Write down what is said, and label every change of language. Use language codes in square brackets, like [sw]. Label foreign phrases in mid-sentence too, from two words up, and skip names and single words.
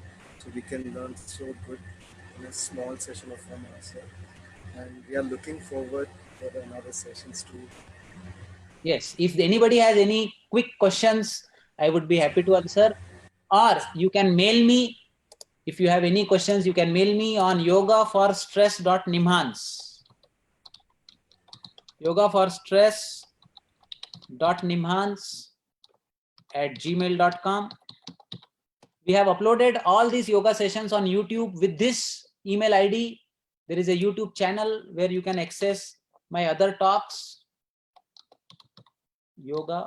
[en] So we can learn so good in a small session of 1 hour, sir. And we are looking forward for another sessions too. Yes, if anybody has any quick questions, I would be happy to answer. Or you can mail me. If you have any questions, you can mail me on yogaforstress.nimhans. yogaforstress.nimhans@gmail.com. We have uploaded all these yoga sessions on YouTube with this email ID. There is a YouTube channel where you can access my other talks. Yoga.